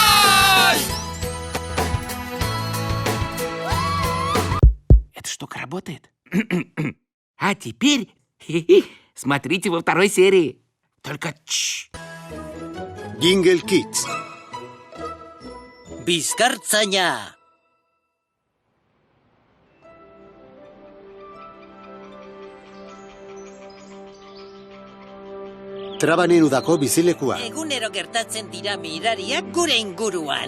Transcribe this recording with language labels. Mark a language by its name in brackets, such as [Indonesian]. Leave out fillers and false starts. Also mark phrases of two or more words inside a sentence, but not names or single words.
[Russian] Это что, работает? А теперь смотрите во второй серии. Только [English] Jingle Kids. [Basque] Bizkartzaina. Trabanen udako bizilekua. Egunero gertatzen dira mirariak gure inguruan.